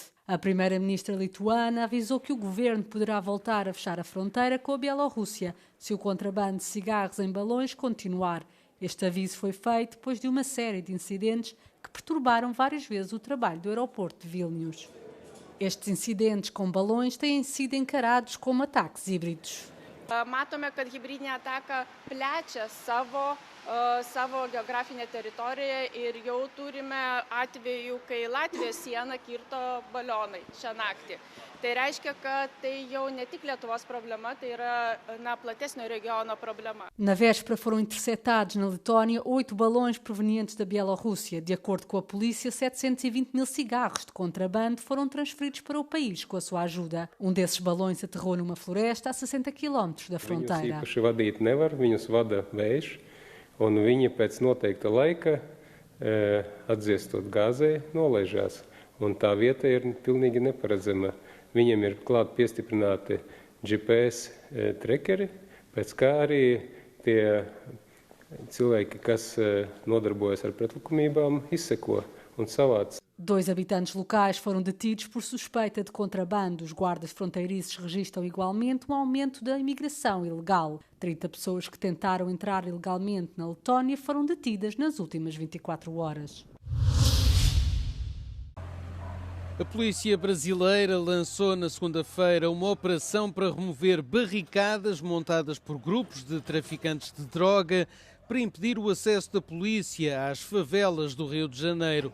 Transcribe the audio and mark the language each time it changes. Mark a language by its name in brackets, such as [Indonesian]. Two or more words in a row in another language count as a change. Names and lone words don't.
[Portuguese] A primeira-ministra lituana avisou que o governo poderá voltar a fechar a fronteira com a Bielorrússia se o contrabando de cigarros em balões continuar. Este aviso foi feito depois de uma série de incidentes que perturbaram várias vezes o trabalho do aeroporto de Vilnius. Estes incidentes com balões têm sido encarados como ataques híbridos. [Lithuanian] Matome, kad hibridinė ataka plečia savo geografinę teritoriją ir jau turime atvejų, kai Latvijos sieną kirto balionai šią naktį. Tai reiškia, kad tai jau ne tik Lietuvos problema, tai yra platesnio regiono problema. [Portuguese] Na véspera foram interceptados na Letónia 8 balões provenientes da Bielorrússia. De acordo com a polícia, 720 mil cigarros de contrabando foram transferidos para o país com a sua ajuda. Um desses balões aterrou numa floresta a 60 km da fronteira. [Latvian] Viņus īpaši vadīt nevar, viņus vada vējš, un viņi pēc noteikta laika, atdziestot gāzē, nolaižās. Un tā vieta ir pilnīgi neparedzama. Viņiem ir klāt piestiprināti GPS trekeri, pēc kā arī tie cilvēki, kas nodarbojas ar pretlikumībām, izseko un savāc. [Portuguese] 2 habitantes locais foram detidos por suspeita de contrabando. Os guardas fronteiriços registram igualmente um aumento da imigração ilegal. 30 pessoas que tentaram entrar ilegalmente na Letónia foram detidas nas últimas 24 horas. A polícia brasileira lançou na segunda-feira uma operação para remover barricadas montadas por grupos de traficantes de droga para impedir o acesso da polícia às favelas do Rio de Janeiro.